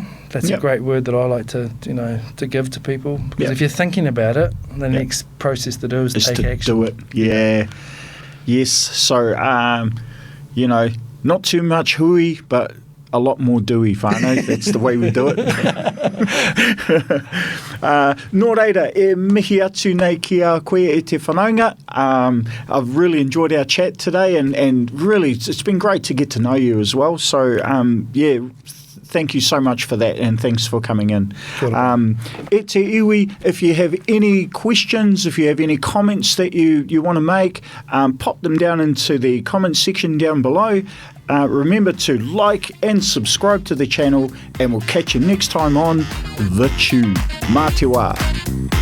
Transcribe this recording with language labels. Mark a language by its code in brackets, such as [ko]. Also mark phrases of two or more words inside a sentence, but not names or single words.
[en] That's a great word that I like to give to people, because if you're thinking about it, the next process to do is take action. Do it. Yeah. Yes. So not too much hui, but a lot more doughy, whānau. That's the way we do it. [mi] Nō reira, e mihi atu nei ki a koe e te whanaunga. [en] I've really enjoyed our chat today, and really it's been great to get to know you as well. So, thank you so much for that, and thanks for coming in. [mi] E te iwi, [en] if you have any questions, if you have any comments that you want to make, pop them down into the comments section down below. Remember to like and subscribe to the channel, and we'll catch you next time on The Chew. [mi] Mā te wā.